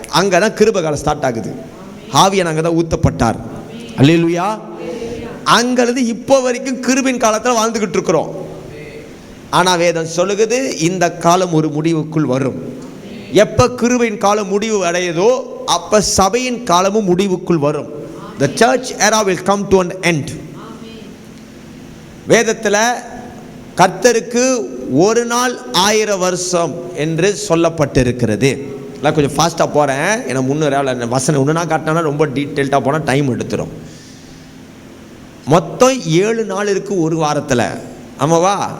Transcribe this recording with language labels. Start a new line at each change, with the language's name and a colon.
Tamil: அங்கே தான் கிருபை காலம் ஸ்டார்ட் ஆகுது. ஆவியானவர் அங்கே தான் ஊற்றப்பட்டார். அல்லேலூயா. அங்கிருந்து இப்போ வரைக்கும் கிருபையின் காலத்தில் வாழ்ந்துக்கிட்டு இருக்கிறோம். ஆனால் வேதம் சொல்லுகிறது இந்த காலம் ஒரு முடிவுக்குள் வரும். எப்போ கிருபையின் காலம் முடிவு அடையுதோ அப்போ சபையின் காலமும் முடிவுக்குள் வரும்.
English: The church era will come to an end.
Tamil: வேதத்தில் கர்த்தருக்கு ஒரு நாள் 1000 வருஷம் என்று சொல்லப்பட்டிருக்கிறது. நான் கொஞ்சம் ஃபாஸ்ட்டாக போகிறேன். ஏன்னா முன்னூறு வசனம் ஒன்றுனா காட்டினா ரொம்ப டீட்டெயில்டாக போனால் டைம் எடுத்துரும். மொத்தம் 7 நாள் இருக்குது ஒரு வாரத்தில். ஆமாவா?